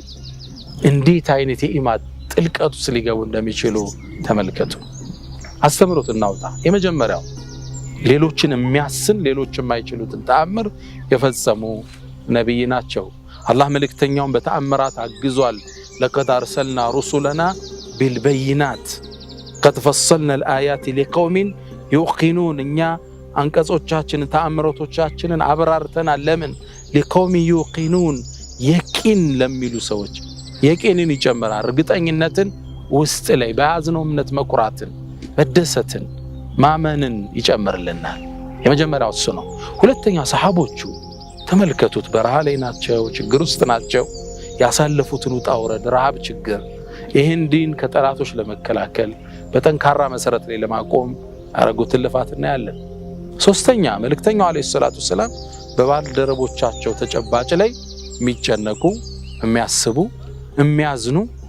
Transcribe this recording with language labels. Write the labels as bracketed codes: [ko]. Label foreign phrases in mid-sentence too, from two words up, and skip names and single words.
[am] እንዴት አይነት የኢማን ጥልቀቱ ሊገቡ እንደሚችሉ ተመልከቱ። አስተምሮት እናውጣ። የመጀመሪያው ሌሎችን የሚያስን ሌሎች የማይችሉትን ተአምር የፈጸሙ ነብይ ናቸው። አላህ መልእክተኛውን በተአምራት አግዟል። [ar] لقد أرسلنا رسلنا بالبينات قد فصلنا الآيات لقوم يوقنون [am] እኛ አንቀጾቻችንን ተአምሮቶቻችንን አብራርተናል። ለምን? [ar] لقوم يوقنون [am] የቂን ለሚሉ ሰዎች። የቂንን ይጨምራል። እርግጠኝነትን ውስጥ ላይ በያዝነው እምነት መኩራትን፣ መደሰትን፣ ማመንን ይጨምርልናል። የመጀመሪያው እሱ ነው። ሁለተኛ ሰሃቦቹ ተመልከቱት። በረሃ ላይ ናቸው፣ ችግር ውስጥ ናቸው። ያሳለፉትን ውጣ ውረድ፣ ረሃብ፣ ችግር ይህን ዲን ከጠላቶች ለመከላከል በጠንካራ መሰረት ላይ ለማቆም ያረጉትን ልፋት እናያለን። ሶስተኛ መልእክተኛው [ar] عليه الصلاة والسلام [am] በባልደረቦቻቸው ተጨባጭ ላይ የሚጨነቁ፣ የሚያስቡ፣ የሚያዝኑ